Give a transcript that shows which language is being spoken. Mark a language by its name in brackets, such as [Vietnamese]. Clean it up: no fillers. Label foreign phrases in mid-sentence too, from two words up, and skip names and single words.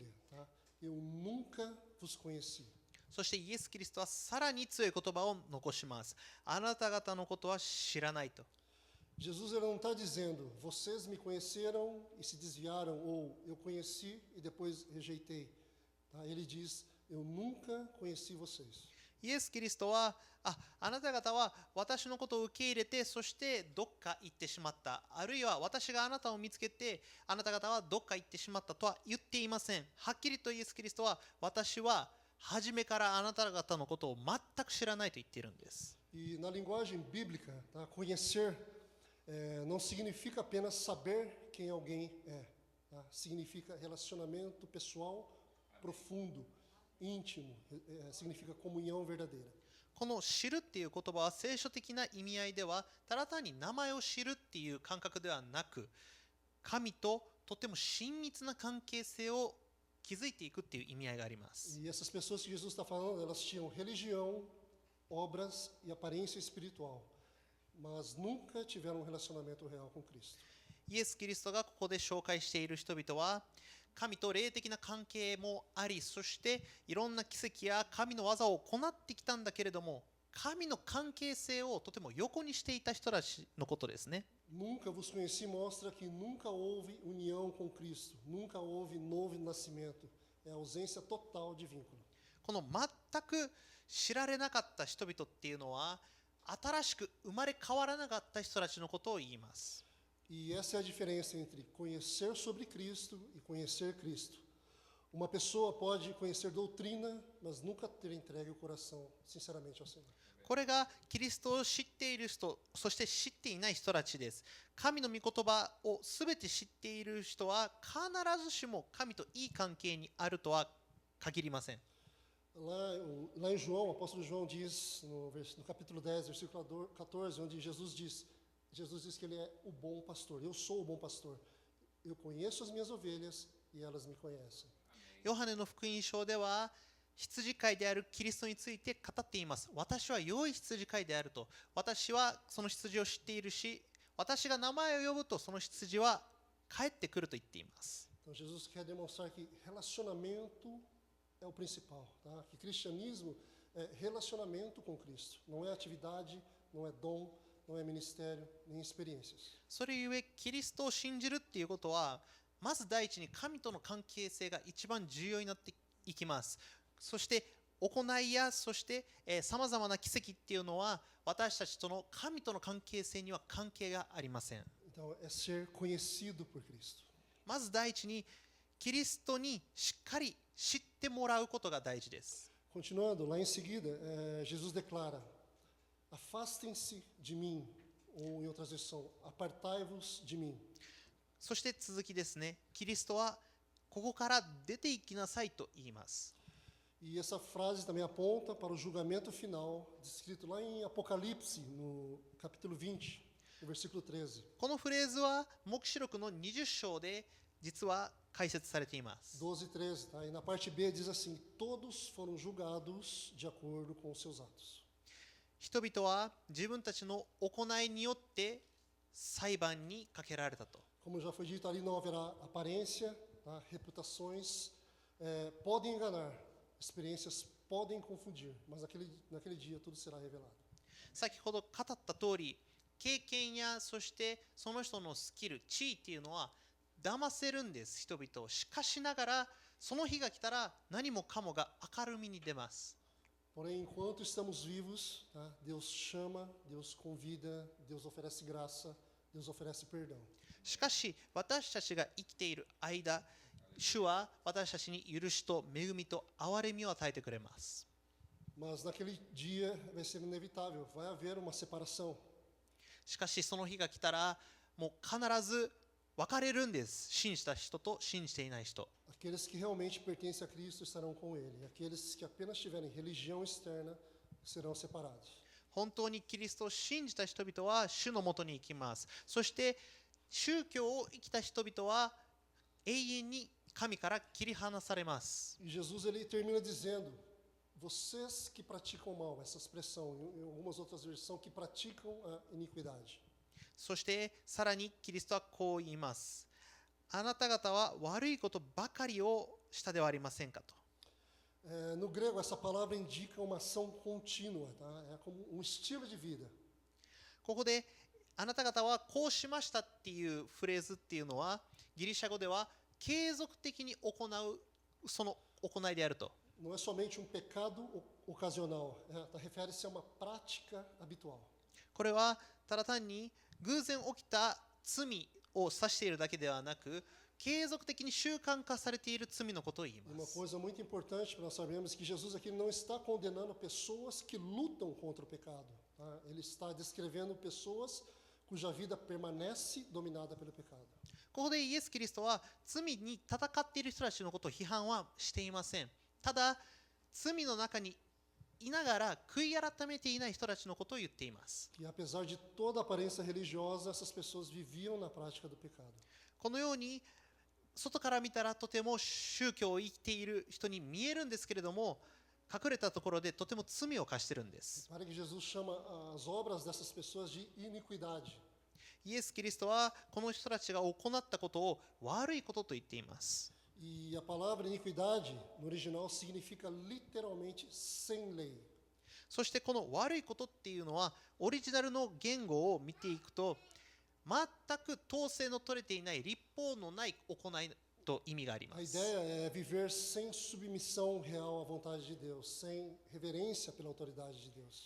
[Portuguese] Tá? Eu nunca vos conheci. [Japanese] そしてイエス・キリストはさらに強い言葉を残します。あなた方のことは知らないと。 [Portuguese] Jesus ele não está dizendo, vocês me conheceram e se desviaram, ou eu conheci e depois rejeitei. Tá? Ele diz, eu nunca conheci vocês. [Japanese] イエス・キリストはあなた方は私のことを受け入れてそしてどっか行ってしまった。あるいは私があなたを見つけてあなた方はどっか行ってしまったとは言っていません。はっきりとイエス・キリストは私は初めからあなた方のことを全く知らないと言っているんです。 [Portuguese] E na linguagem bíblica, tá? Conhecer não significa apenas saber quem alguém é. Tá? Significa relacionamento pessoal profundo, íntimo, significa comunhão verdadeira. [Japanese] この知るっていう言葉は聖書的な意味合いではただ単に名前を知るっていう感覚ではなく神ととても親密な関係性を築いていくっていう意味合いがあります。 [Portuguese] E essas pessoas que Jesus está falando, elas tinham religião, obras e aparência espiritual, mas nunca tiveram um relacionamento real com Cristo. [Japanese] イエス・キリストがここで紹介している人々は神と霊的な関係もあり、そしていろんな奇跡や神の技を行ってきたんだけれども、神の関係性をとても横にしていた人たちのことですね。 [Portuguese] Nunca vos conheci mostra que nunca houve união com Cristo, nunca houve novo nascimento, é a ausência total de vínculo. [Japanese] この全く知られなかった人々っていうのは新しく生まれ変わらなかった人たちのことを言います。 [Portuguese] E essa é a diferença entre conhecer sobre Cristo e conhecer Cristo. Uma pessoa pode conhecer doutrina, mas nunca ter entregue o coração sinceramente ao Senhor. [Japanese] これがキリストを知っている人、そして知っていない人たちです。神の御言葉をすべて知っている人は必ずしも神といい関係にあるとは限りません。 [Portuguese] Lá em João, o apóstolo João diz, no capítulo 10, versículo 14, onde Jesus diz que ele é o bom pastor. Eu sou o bom pastor. Eu conheço as minhas ovelhas e elas me conhecem. [Japanese] ヨハネの福音書では羊飼いであるキリストについて語っています。私は良い羊飼いであると。私はその羊を知っているし、私が名前を呼ぶとその羊は帰ってくると言っています。 [Portuguese] Então Jesus quer demonstrar que relacionamento é o principal, tá? Que cristianismo é relacionamento com Cristo. Não é atividade, não é dom, não é ministério, nem experiências. [Japanese] それゆえキリストを信じるっていうことはまず第一に神との関係性が一番重要になっていきます。そして行いやそしてさまざまな奇跡っていうのは私たちとの神との関係性には関係がありません。 [Portuguese] Então, é ser conhecido por Cristo. [Japanese] まず第一にキリストにしっかり知ってもらうことが大事です。 [Portuguese] Continuando, lá em seguida, Jesus declara: Afastem-se de mim, ou em outras versões, apartai-vos de mim. [Japanese] そして続きですね。キリストはここから出て行きなさいと言います。 [Portuguese] E essa frase também aponta para o julgamento final, descrito lá em Apocalipse, no capítulo 20, no versículo 13. [Japanese] このフレーズは黙示録の20章で実は解説されています。 [Portuguese] 12 e 13, tá? E na parte B diz assim: Todos foram julgados de acordo com os seus atos. [Japanese] 人々は自分たちの行いによって裁判にかけられたと。 [Portuguese] Como já foi dito ali, não haverá aparência, tá? Reputações podem enganar, experiências podem confundir, mas naquele dia tudo será revelado. [Japanese] 先ほど語った通り、経験やそしてその人のスキル、地位っていうのは騙せるんです、人々を。しかしながら、その日が来たら何もかもが明るみに出ます。 [Portuguese] Porém, enquanto estamos vivos, tá? Deus chama, Deus convida, Deus oferece graça, Deus oferece perdão. [Japanese] しかし、私たちが生きている間、主は私たちに許しと恵みと憐れみを与えてくれます。 [Portuguese] Mas naquele dia vai ser inevitável, vai haver uma separação. [Japanese] しかし、その日が来たら、もう必ず分かれるんです。信じた人と信じていない人。 [Portuguese] Aqueles que realmente pertencem a Cristo estarão com Ele. E aqueles que apenas tiverem religião externa serão separados. [Japanese] 本当にキリストを信じた人々は主のもとに行きます。そして宗教を生きた人々は永遠に神から切り離されます。 [Portuguese] E Jesus ele termina dizendo: Vocês que praticam o mal, essa expressão, em algumas outras versões, que praticam a iniquidade. [Japanese] そしてさらにキリストはこう言います。あなた方は悪いことばかりをしたではありませんかと。 [Portuguese] No grego, essa palavra indica uma ação contínua, tá? É como um estilo de vida. [Japanese] ここであなた方はこうしましたっていうフレーズっていうのはギリシャ語では継続的に行うその行いであると。 [Portuguese] Não é somente um pecado ocasional, refere-se a uma prática habitual. [Japanese] これはただ単に偶然起きた罪を指しているだけではなく、継続的に習慣化されている罪のことを言い [Portuguese] Uma [Japanese] ます。 [Portuguese] coisa muito importante para nós sabermos que Jesus aqui não está condenando pessoas que lutam contra o pecado. Tá? Ele está descrevendo pessoas cuja vida permanece dominada pelo pecado. [Japanese] ここでイエス・キリストは罪に戦っている人たちのことを批判はしていません。ただ、罪の中にいながら悔い改めていない人たちのことを言っています。 [Portuguese] Que apesar de toda a aparência religiosa, essas pessoas viviam na prática do pecado. [Japanese] このように外から見たらとても宗教を生きている人に見えるんですけれども、隠れたところでとても罪を犯してるんです。 [Portuguese] Para que Jesus chama as obras dessas pessoas de iniquidade. [Japanese] イエス・キリストはこの人たちが行ったことを悪いことと言っています。 [Portuguese] E a palavra iniquidade, no original, significa literalmente sem lei. [Japanese] そしてこの悪いことっていうのはオリジナルの言語を見ていくと全く統制の取れていない立法のない行いと意味がありま [Portuguese] A [Japanese] す。 [Portuguese] ideia é viver sem submissão real à vontade de Deus, sem reverência pela autoridade de Deus.